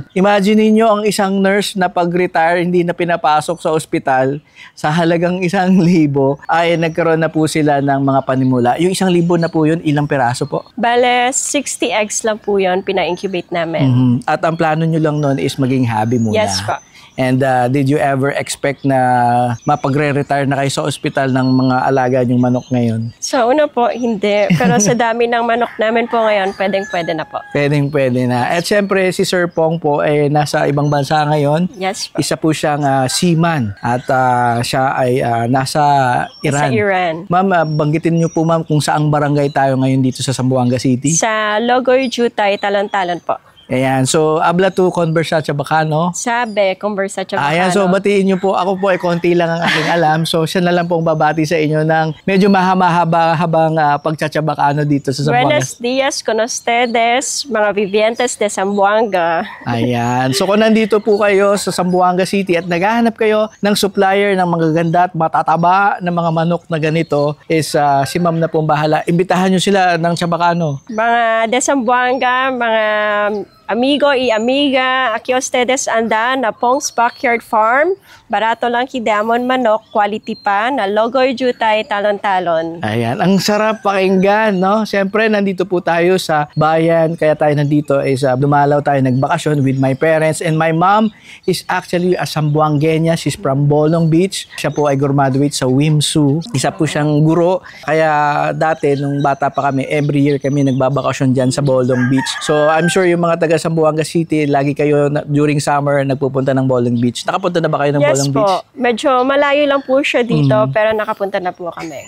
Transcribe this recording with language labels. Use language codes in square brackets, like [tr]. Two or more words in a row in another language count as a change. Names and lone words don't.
[tl] Imagine niyo ang isang nurse na pag-retire hindi na pinapasok sa ospital sa halagang 1,000 ay nagkaroon na po sila ng mga panimula. Yung 1,000 na po yun, ilang peraso po? Bale, 60 eggs lang po yun, pina-incubate namin. At ang plano nyo lang nun is maging hobby muna. Yes po. [en] And did you ever expect [tl] na mapagre-retire na kayo sa ospital ng mga alaga niyong manok ngayon? So, una po, hindi. Pero sa dami ng manok namin po ngayon, pwedeng-pwede na po. Pwedeng-pwede na. At syempre, si Sir Pong po ay nasa ibang bansa ngayon. Yes po. Isa po siyang seaman. At siya ay nasa Iran. Sa Iran. Ma'am, banggitin niyo po ma'am kung saang barangay tayo ngayon dito sa Zamboanga City. Sa Logoy Jutay, Talon-talon po. [cbk] Ayan, so habla to conversa Chabacano. [tl] Sabi, conversa Chabacano. Ayan, so batiin niyo po. Ako po ay konti lang ang aking alam. So siya na lang pong babati sa inyo ng medyo mahaba-habang pagtsatsyabacano dito sa Zamboanga. [cbk] Buenos días con ustedes, mga vivientes de Zamboanga. [tl] Ayan, so kung nandito po kayo sa Zamboanga City at naghahanap kayo ng supplier ng magaganda at matataba na mga manok na ganito, is si ma'am na pong bahala. Imbitahan niyo sila ng Chabacano. [cbk] Mga de Zamboanga, mga amigo y amiga, aquí ustedes andan na Pong's Backyard Farm. Barato lang kidamon manok, quality pa, na logoy jutay talon-talon. [tl] Ayan, ang sarap pakinggan, no? Siyempre, nandito po tayo sa bayan, kaya tayo nandito is dumalaw tayo nagbakasyon [en] with my parents, and my mom is actually a Zamboangueña. She's from Bolong Beach. [tl] Siya po ay graduate sa WIMSU. Isa po siyang guro, kaya dati nung bata pa kami, [en] every year [tl] kami nagbabakasyon dyan sa Bolong Beach. So, [en] I'm sure [tl] yung mga taga Zamboanga City, lagi kayo [en] during summer [tl] nagpupunta ng Bolong Beach. Nakapunta na ba kayo ng Bolong Beach? Po. Medyo malayo lang po siya dito, pero nakapunta na po kami.